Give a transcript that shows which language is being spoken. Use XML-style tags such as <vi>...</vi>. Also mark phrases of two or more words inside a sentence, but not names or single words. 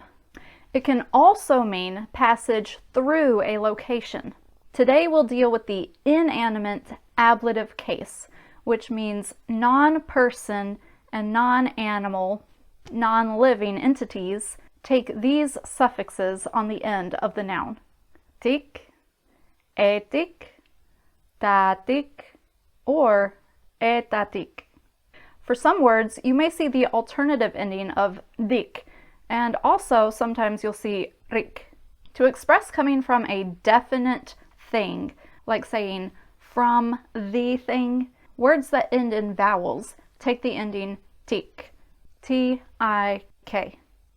<en>It can also mean passage through a location. Today we'll deal with the inanimate ablative case, which means non-person and non-animal, non-living entities take these suffixes on the end of the noun. TIK, etik, tatik, or etatik. For some words, you may see the alternative ending of dik, and also sometimes you'll see rik. To express coming from a definite thing, like saying from the thing, words that end in vowels take the ending tik, T-I-K.</en>